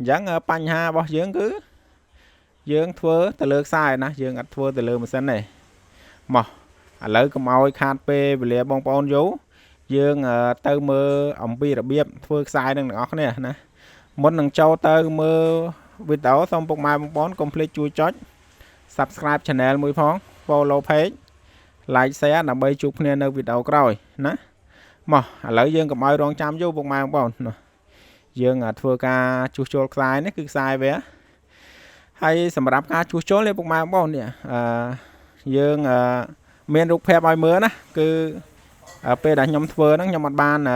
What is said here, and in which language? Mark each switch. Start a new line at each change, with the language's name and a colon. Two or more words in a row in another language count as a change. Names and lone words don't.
Khmer: ញ្ចឹងបញ្ហារបស់យើងគឺយើងធ្វើទៅលើខ្សែណាយើងអត់ធ្វើទៅលើម៉ាស៊ីនទេមកឥឡូវកុំឲ្យខាតពេលវេលាបងប្អូនយូ រយើងទៅមើលអំពីរបៀបធ្វើខ្សែនឹងទាំងអស់គ្នាណាមុននឹងចូលទៅមើលវីដេ អូសូមពុកម៉ែបងប្អូនកុំភ្លេចជួយចុច
English: Subscribe Channel
Khmer: មួយផង
English: Follow page like share
Khmer: ដើម្បីជួបគ្នានៅវីដេអូក្រោយណាមកឥឡូវយើងកុំឲ្យរងចាំយូរពុកម៉ែបងប្អូនណាយើងធ្វើការជួសជុលខ្សែនេះគឺខ្សែវាហើយសម្រាប់ការជួសជុលនេះពុកម៉ែបងប្អូននេះយើងមានរូបភាពឲ្យមើលណាគឺពេលដែលខ្ញុំធ្វើហ្នឹងខ្ញុំអត់